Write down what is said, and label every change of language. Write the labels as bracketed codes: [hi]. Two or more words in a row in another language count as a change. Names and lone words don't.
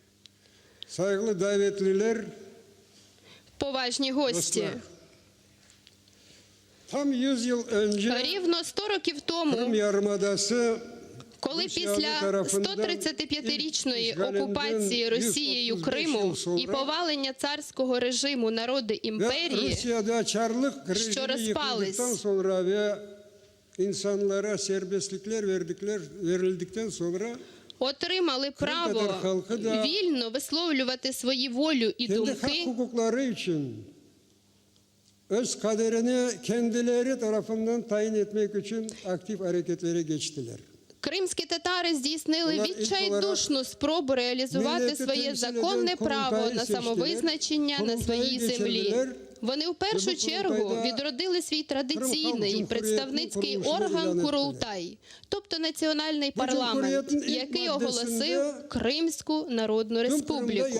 [uk] поважні гості, рівно 100 років тому, коли після 135-річної окупації Росією Криму і повалення царського режиму народи імперії, що розпались, отримали право вільно висловлювати свої волю і думки, [tr] öz kaderini kendileri tarafından tayin etmek için aktif hareketlere geçtiler. [uk] кримські татари здійснили відчайдушну спробу реалізувати своє законне право на самовизначення на своїй землі. Вони в першу чергу відродили свій традиційний представницький орган Курултай, тобто національний парламент, який оголосив Кримську Народну Республіку.